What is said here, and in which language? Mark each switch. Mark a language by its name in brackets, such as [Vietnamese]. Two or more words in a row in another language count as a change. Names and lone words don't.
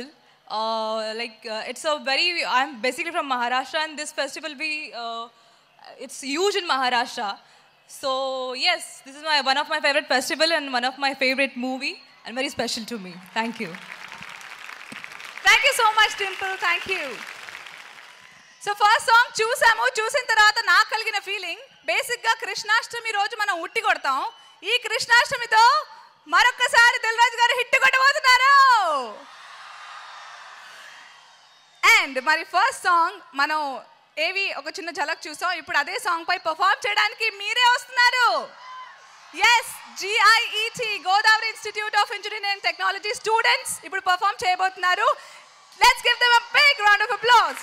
[English] It's a very, I'm basically from Maharashtra and this festival it's huge in Maharashtra. So yes, this is one of my favorite festival and one of my favorite movie and very special to me. Thank you. Thank you so much Dimple, thank you. So first song [Telugu] చూసిన తర్వాత నాకు కలిగిన [English] feeling basic [Telugu] గా కృష్ణాష్టమి రోజు మనం ఉట్టి కొడతాం. ఈ కృష్ణాష్టమితో మరొకసారి దిల్రాజు గారు హిట్ కొట్టబోతున్నారు. అండ్ మరి [English] first song [Telugu] మనం ఏవి ఒక చిన్న ఝలక్ చూసాం. ఇప్పుడు అదే సాంగ్ పై పర్ఫార్మ్ చేయడానికి మీరే వస్తున్నారు. ఎస్, GIET గోదావరి ఇన్స్టిట్యూట్ ఆఫ్ ఇంజనీరింగ్ అండ్ టెక్నాలజీ స్టూడెంట్స్ ఇప్పుడు పర్ఫార్మ్ చేయబోతున్నారు. [English] Let's give them a big round of applause.